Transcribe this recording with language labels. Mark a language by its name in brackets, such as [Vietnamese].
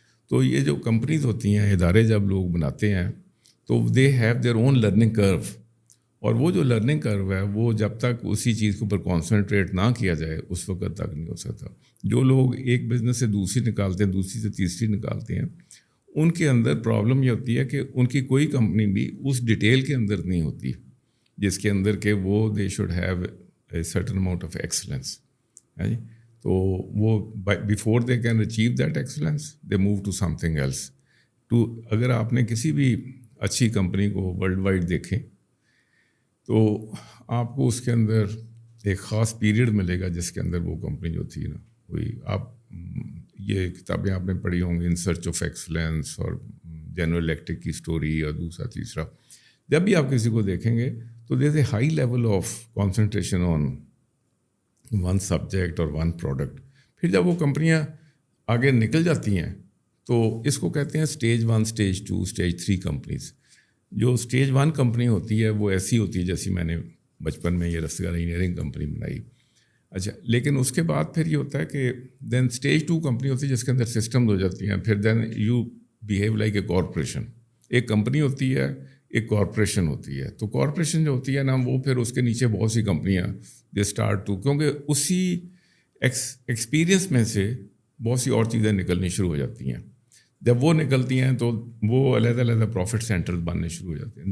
[Urdu] تو یہ جو کمپنیز ہوتی ہیں, ادارے جب لوگ بناتے ہیں تو [English] they have their own learning کرو, [Urdu] اور وہ جو لرننگ کرو ہے وہ جب تک اسی چیز کے اوپر کانسنٹریٹ نہ کیا جائے اس وقت تک نہیں ہو سکتا. جو لوگ ایک بزنس سے دوسری نکالتے ہیں, دوسری سے تیسری نکالتے ہیں, ان کے اندر پرابلم یہ ہوتی ہے کہ ان کی کوئی کمپنی بھی اس ڈیٹیل کے اندر نہیں ہوتی جس کے اندر کہ وہ [English] They should have a certain amount of excellence. [Urdu] تو وہ [English] Before they can achieve that excellence they move to something else. [Urdu] اگر آپ نے کسی بھی اچھی کمپنی کو ورلڈ وائڈ دیکھیں تو آپ کو اس کے اندر ایک خاص پیریڈ ملے گا جس کے اندر وہ کمپنی جو تھی نا وہی آپ یہ کتابیں آپ نے پڑھی ہوں گی, [English] in search of excellence [Urdu] اور جنرل الیکٹرک کی اسٹوری اور دوسرا تیسرا. جب بھی آپ کسی کو دیکھیں گے تو [English] There is a high level of concentration on one subject اور one product. [Urdu] پھر جب وہ کمپنیاں آگے نکل جاتی ہیں تو اس کو کہتے ہیں اسٹیج 1, اسٹیج 2, اسٹیج 3 کمپنیز. جو اسٹیج 1 کمپنی ہوتی ہے وہ ایسی ہوتی ہے جیسی میں نے بچپن میں یہ رستگار انجینئرنگ کمپنی بنائی. اچھا, لیکن اس کے بعد پھر یہ ہوتا ہے کہ دین اسٹیج 2 کمپنی ہوتی ہے جس کے اندر سسٹمز ہو جاتی ہیں. [English] پھر then you behave like a corporation. [Urdu] ایک کمپنی ہوتی ہے, ایک کارپوریشن ہوتی ہے. تو کارپوریشن جو ہوتی ہے نا وہ پھر اس کے نیچے بہت سی کمپنیاں [English] they start to, [Urdu] کیونکہ اسی ایکسپیرئنس میں سے بہت سی اور چیزیں نکلنی شروع ہو جاتی ہیں. جب وہ نکلتی ہیں تو وہ علیحدہ علیحدہ پروفٹ سینٹرز بننے شروع ہو جاتے ہیں.